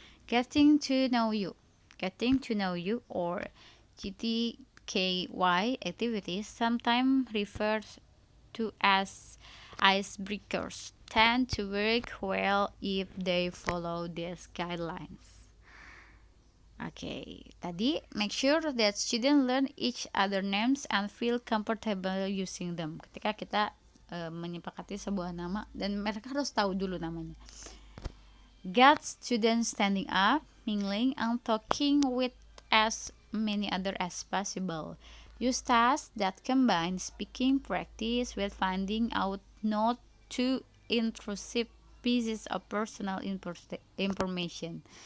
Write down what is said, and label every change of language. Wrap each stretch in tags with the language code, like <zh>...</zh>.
<en>Getting to know you or GTKY activities, sometimes referred to as icebreakers, tend to work well if they follow these guidelines. Okay, tadi make sure that students learn each other names and feel comfortable using them.</en> <id>Ketika kita menyepakati sebuah nama dan mereka harus tahu dulu namanya.</id> <en>Get students standing up, mingling, and talking with as many others as possible. Use tasks that combine speaking practice with finding out not too intrusive pieces of personal information.</en>